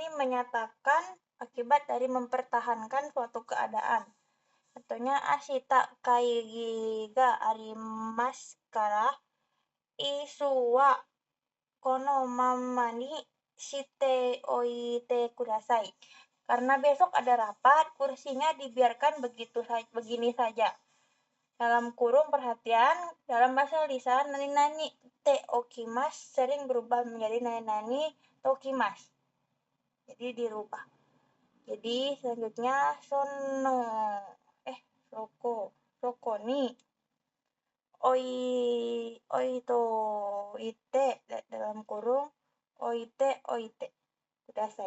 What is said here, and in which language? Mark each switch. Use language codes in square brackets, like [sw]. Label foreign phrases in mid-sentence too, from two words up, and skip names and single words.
[id] menyatakan akibat dari mempertahankan suatu keadaan. [ja] Contohnya 明日会議がありますから椅子はこのままにしておいてください. [id] Karena besok ada rapat, kursinya dibiarkan begini saja. Dalam kurung perhatian, dalam bahasa lisan [ja] 何々ておきます [id] sering berubah menjadi [ja] 何々ときます. [id] Jadi dirubah. Jadi selanjutnya [ja] そこにおいといて [id] dalam kurung [ja] おいてください.